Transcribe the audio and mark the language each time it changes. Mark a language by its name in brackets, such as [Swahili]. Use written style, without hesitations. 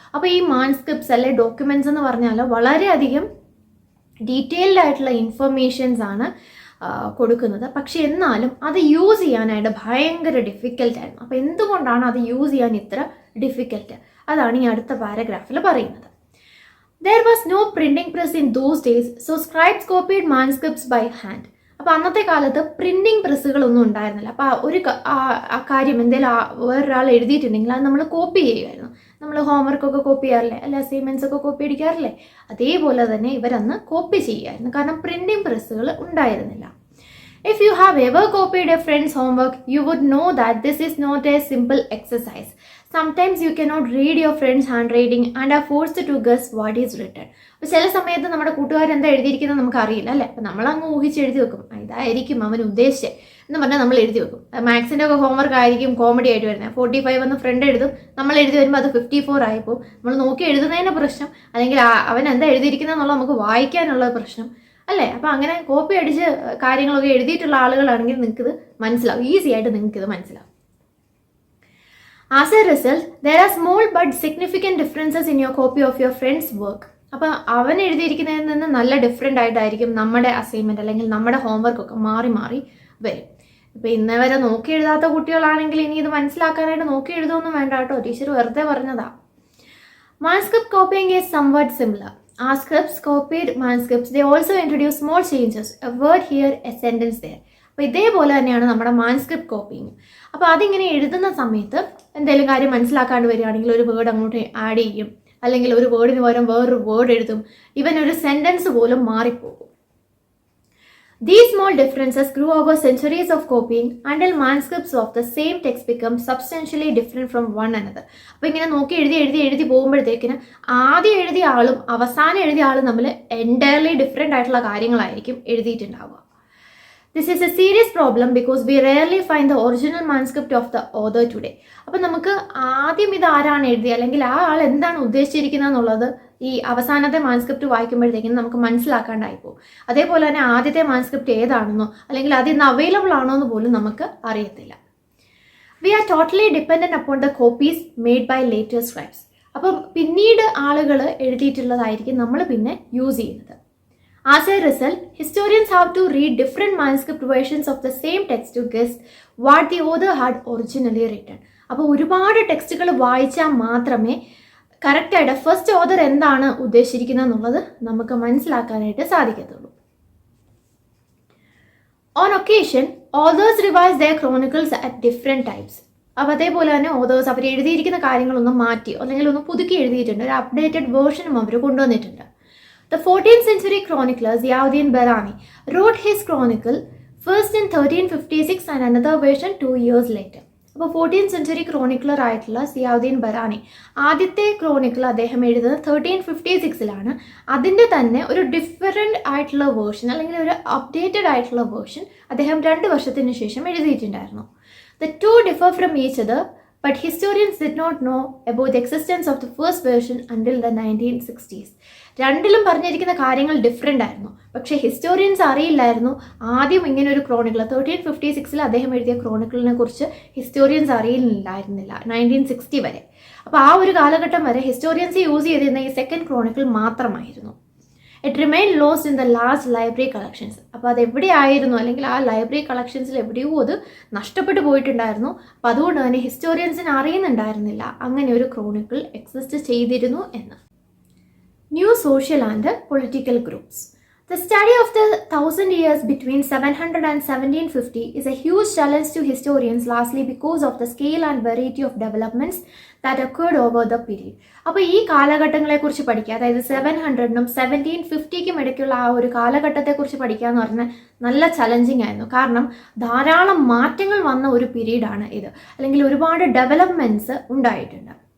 [Malayalam] അപ്പോൾ ഈ മാൻസ്ക്രിപ്റ്റ്സ് അല്ലെ ഡോക്യുമെന്റ്സ് എന്ന് പറഞ്ഞാൽ വളരെയധികം ഡീറ്റെയിൽഡ് ആയിട്ടുള്ള ഇൻഫർമേഷൻസ് ആണ് കൊടുക്കുന്നത്. പക്ഷെ എന്നാലും അത് യൂസ് ചെയ്യാനായിട്ട് ഭയങ്കര ഡിഫിക്കൽട്ടായിരുന്നു. അപ്പോൾ എന്തുകൊണ്ടാണ് അത് യൂസ് ചെയ്യാൻ ഇത്ര ഡിഫിക്കൽട്ട്? അതാണ് ഈ അടുത്ത പാരഗ്രാഫിൽ പറയുന്നത്. [English] There was no printing press in those days, so scribes copied manuscripts by hand. [Malayalam] അപ്പോൾ അന്നത്തെ കാലത്ത് പ്രിന്റിംഗ് പ്രസ്സുകളൊന്നും ഉണ്ടായിരുന്നില്ല. അപ്പോൾ ഒരു കാര്യം എന്തെങ്കിലും വേറൊരാൾ എഴുതിയിട്ടുണ്ടെങ്കിൽ അത് നമ്മൾ കോപ്പി ചെയ്യുമായിരുന്നു. നമ്മൾ ഹോംവർക്കൊക്കെ കോപ്പി ചെയ്യാറില്ലേ, അല്ലെ അസൈൻമെൻറ്റ്സ് ഒക്കെ കോപ്പി അടിക്കാറില്ലേ, അതേപോലെ തന്നെ ഇവരന്ന് കോപ്പി ചെയ്യുമായിരുന്നു. കാരണം പ്രിന്റിംഗ് പ്രസ്സുകൾ ഉണ്ടായിരുന്നില്ല. [English] If you have ever copied a friend's homework, you would know that this is not a simple exercise. Sometimes you cannot read your friend's handwriting and are forced to guess what is written. [Malayalam] അപ്പോൾ ചില സമയത്ത് നമ്മുടെ കൂട്ടുകാർ എന്താ എഴുതിയിരിക്കുന്നത് നമുക്ക് അറിയില്ല, അല്ലേ? അപ്പോൾ നമ്മളങ്ങ് ഊഹിച്ച് എഴുതി വെക്കും, ഇതായിരിക്കും അവൻ ഉദ്ദേശിച്ചത് എന്ന് പറഞ്ഞാൽ നമ്മൾ എഴുതി വെക്കും. മാത്സിൻ്റെ ഒക്കെ ഹോംവർക്ക് ആയിരിക്കും കോമഡി ആയിട്ട് വരുന്നത്. 45 എന്ന് ഫ്രണ്ട് എഴുതും, നമ്മൾ എഴുതി വരുമ്പോൾ അത് 54 ആയിപ്പോൾ നമ്മൾ നോക്കി എഴുതുന്നതിന് പ്രശ്നം, അല്ലെങ്കിൽ അവൻ എന്താ എഴുതിയിരിക്കുന്നത് എന്നുള്ളത് നമുക്ക് വായിക്കാനുള്ള പ്രശ്നം, അല്ലേ? അപ്പോൾ അങ്ങനെ കോപ്പി അടിച്ച് കാര്യങ്ങളൊക്കെ എഴുതിയിട്ടുള്ള ആളുകളാണെങ്കിൽ നിങ്ങൾക്കിത് മനസ്സിലാവും, ഈസി ആയിട്ട് നിങ്ങൾക്കിത് മനസ്സിലാവും. [English] As a result, there are small but significant differences in your copy of your friend's work. [Malayalam] അപ്പോൾ അവൻ എഴുതിയിരിക്കുന്നതിൽ നിന്ന് നല്ല ഡിഫറെൻ്റ് ആയിട്ടായിരിക്കും നമ്മുടെ അസൈൻമെൻറ്റ് അല്ലെങ്കിൽ നമ്മുടെ ഹോംവർക്കൊക്കെ മാറി മാറി വരും. ഇപ്പോൾ ഇന്നേ വരെ നോക്കി എഴുതാത്ത കുട്ടികളാണെങ്കിൽ ഇനി ഇത് മനസ്സിലാക്കാനായിട്ട് നോക്കി എഴുതുമൊന്നും വേണ്ട കേട്ടോ, ടീച്ചർ വെറുതെ പറഞ്ഞതാ. [English] Manuscript copying is somewhat similar. Our scripts copied manuscripts, they also introduce small changes, a word here, a sentence there. [Malayalam] അപ്പോൾ ഇതേപോലെ തന്നെയാണ് നമ്മുടെ മാൻസ്ക്രിപ്റ്റ് കോപ്പിങ്. അപ്പോൾ അതിങ്ങനെ എഴുതുന്ന സമയത്ത് എന്തെങ്കിലും കാര്യം മനസ്സിലാക്കാണ്ട് വരികയാണെങ്കിൽ ഒരു വേർഡ് അങ്ങോട്ട് ആഡ് ചെയ്യും, അല്ലെങ്കിൽ ഒരു വേർഡിന് പകരം വേറൊരു വേർഡ് എഴുതും, ഇവൻ ഒരു സെൻറ്റൻസ് പോലും മാറിപ്പോകും. [English] These small differences grew over centuries of copying until manuscripts of the same text become substantially different from one another. [Malayalam] അപ്പോൾ ഇങ്ങനെ നോക്കി എഴുതി പോകുമ്പോഴത്തേക്കിന് ആദ്യം എഴുതിയ ആളും അവസാനം എഴുതിയ ആളും തമ്മിൽ എൻറ്റയർലി ഡിഫറെൻ്റ് ആയിട്ടുള്ള കാര്യങ്ങളായിരിക്കും എഴുതിയിട്ടുണ്ടാവുക. [English] This is a serious problem because we rarely find the original manuscript of the author today. [Malayalam] അപ്പോൾ നമുക്ക് ആദ്യം ഇത് ആരാണ് എഴുതിയത് അല്ലെങ്കിൽ ആ ആൾ എന്താണ് ഉദ്ദേശിച്ചിരിക്കുന്നത് എന്നുള്ളത് ഈ അവസാനത്തെ മാൻസ്ക്രിപ്റ്റ് വായിക്കുമ്പോഴത്തേക്കും നമുക്ക് മനസ്സിലാക്കാണ്ടായിപ്പോകും. അതേപോലെ തന്നെ ആദ്യത്തെ മാൻസ്ക്രിപ്റ്റ് ഏതാണെന്നോ അല്ലെങ്കിൽ അതിന്ന് അവൈലബിൾ ആണോ എന്ന് പോലും നമുക്ക് അറിയത്തില്ല. [English] We are totally dependent upon the copies made by later scribes. [Malayalam] അപ്പം പിന്നീട് ആളുകൾ എഴുതിയിട്ടുള്ളതായിരിക്കും നമ്മൾ പിന്നെ യൂസ് ചെയ്യുന്നത്. [English] As a result, historians have to read different manuscript versions of the same text to guess what the author had originally written. [Malayalam] അപ്പോൾ ഒരുപാട് ടെക്സ്റ്റുകൾ വായിച്ചാൽ മാത്രമേ കറക്റ്റായിട്ട് ഫസ്റ്റ് ഓതർ എന്താണ് ഉദ്ദേശിച്ചിരിക്കുന്നത് എന്നുള്ളത് നമുക്ക് മനസ്സിലാക്കാനായിട്ട് സാധിക്കത്തുള്ളൂ. [English] On occasion, authors revise their chronicles at different times. [Malayalam] അപ്പോൾ അതേപോലെ തന്നെ ഓതേഴ്സ് അവർ എഴുതിയിരിക്കുന്ന കാര്യങ്ങളൊന്നും മാറ്റി അല്ലെങ്കിൽ ഒന്ന് പുതുക്കി എഴുതിയിട്ടുണ്ട്, ഒരു അപ്ഡേറ്റഡ് വേർഷനും അവർ കൊണ്ടുവന്നിട്ടുണ്ട്. [English] The 14th century chronicler Ziauddin Barani wrote his chronicle first in 1356 and another version 2 years later. [Malayalam] അപ്പോൾ [English] 14th century chronicler [Malayalam] ആയിട്ടുള്ള സിയാവുദ്ദീൻ ബറാനി ആദ്യത്തെ ക്രോണിക്കിൾ അദ്ദേഹം എഴുതുന്നത് 1356 അതിൻ്റെ തന്നെ ഒരു ഡിഫറെൻ്റ് ആയിട്ടുള്ള വേർഷൻ അല്ലെങ്കിൽ ഒരു അപ്ഡേറ്റഡ് ആയിട്ടുള്ള വേർഷൻ അദ്ദേഹം 2 വർഷത്തിന് ശേഷം എഴുതിയിട്ടുണ്ടായിരുന്നു. [English] The two differ from each other, but historians did not know about the existence of the first version until the 1960s. [Malayalam] രണ്ടിലും പറഞ്ഞിരിക്കുന്ന കാര്യങ്ങൾ ഡിഫറെൻ്റ് ആയിരുന്നു, പക്ഷേ ഹിസ്റ്റോറിയൻസ് അറിയില്ലായിരുന്നു ആദ്യം ഇങ്ങനെ ഒരു ക്രോണിക്കിൾ 1356 അദ്ദേഹം എഴുതിയ ക്രോണിക്കിളിനെ കുറിച്ച് ഹിസ്റ്റോറിയൻസ് അറിയില്ലായിരുന്നില്ല 1960 വരെ. അപ്പോൾ ആ ഒരു കാലഘട്ടം വരെ ഹിസ്റ്റോറിയൻസ് യൂസ് ചെയ്തിരുന്ന ഈ സെക്കൻഡ് ക്രോണിക്കിൾ മാത്രമായിരുന്നു. [English] It remain lost in the large library collections. [Malayalam] അപ്പോൾ അത് എവിടെയായിരുന്നു അല്ലെങ്കിൽ ആ ലൈബ്രറി കളക്ഷൻസിൽ എവിടെയോ അത് നഷ്ടപ്പെട്ടു പോയിട്ടുണ്ടായിരുന്നു. അപ്പോൾ അതുകൊണ്ട് തന്നെ ഹിസ്റ്റോറിയൻസിന് അറിയുന്നുണ്ടായിരുന്നില്ല അങ്ങനെ ഒരു ക്രോണിക്കിൾ എക്സിസ്റ്റ് ചെയ്തിരുന്നു എന്ന്. [English] New social and political groups. The study of the 1000 years between 700 and 1750 is a huge challenge to historians, largely because of the scale and variety of developments that occurred over the period. [Malayalam] അപ്പോൾ ഈ കാലഘട്ടങ്ങളെക്കുറിച്ച് പഠിക്കുക, അതായത് 700നും 1750ക്കും ഇടയ്ക്കുള്ള ആ ഒരു കാലഘട്ടത്തെക്കുറിച്ച് പഠിക്കുക എന്ന് പറഞ്ഞാൽ നല്ല ചലഞ്ചിങ് ആയിരുന്നു. കാരണം ധാരാളം മാറ്റങ്ങൾ വന്ന ഒരു പീരീഡാണ് ഇത്, അല്ലെങ്കിൽ ഒരുപാട് ഡെവലപ്മെൻറ്റ്സ് ഉണ്ടായിട്ടുണ്ട്.